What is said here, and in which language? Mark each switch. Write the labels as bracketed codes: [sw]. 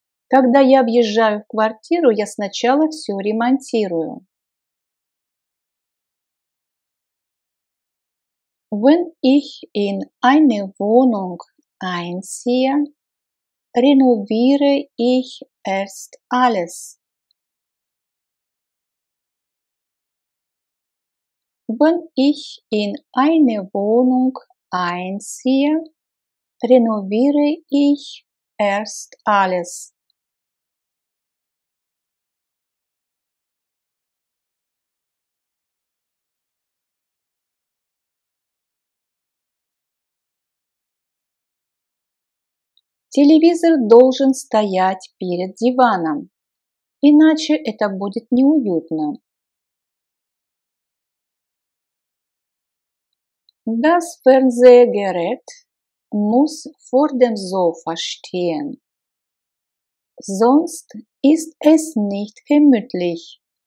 [ru] Когда я въезжаю в квартиру, я сначала все ремонтирую. [de] Wenn ich in eine Wohnung einziehe, renoviere ich erst alles. Wenn ich in eine Wohnung einziehe, renoviere ich erst alles. [ru] Телевизор должен стоять перед диваном, иначе это будет неуютно. [de] Das Fernsehgerät muss vor dem Sofa stehen, sonst ist es nicht gemütlich.